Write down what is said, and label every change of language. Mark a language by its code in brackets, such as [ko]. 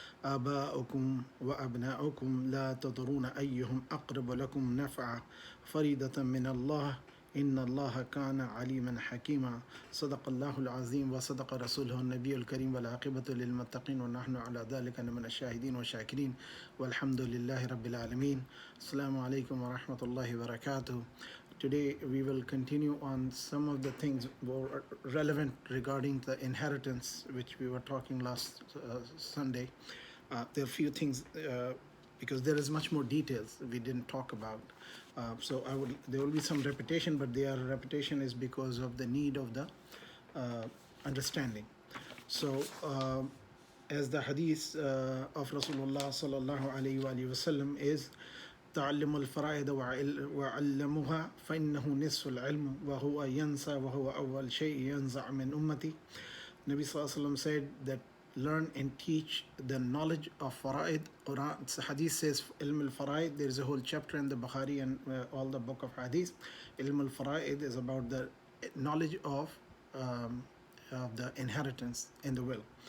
[ar] آباؤكم وأبناؤكم لا تدرون أيهم أقرب لكم نفعا فريدة من الله إن الله كان عليما حكيما صدق الله العظيم وصدق رسوله النبي الكريم والعاقبة للمتقين ونحن على ذلك من الشاهدين والشاكرين والحمد لله رب العالمين. Assalamu alaikum wa rahmatullahi wa barakatuh. [en] Today we will continue on some of the things more relevant regarding the inheritance which we were talking last Sunday. There are a few things because there is much more details we didn't talk about. So there will be some repetition, but their repetition is because of the need of the understanding. So as the hadith of Rasulullah sallallahu alaihi wasallam is, [ar] تعلم الفرائض وعلموها فإنه نصف العلم وهو ينسى وهو أول شيء ينزع من أمتي. [en] Nabi sallallahu alaihi wasallam said that learn and teach the knowledge of fara'id. Quran, hadith says ilm al-fara'id. There is a whole chapter in the Bukhari and all the book of hadith. Ilm al-fara'id is about the knowledge of the inheritance and the will.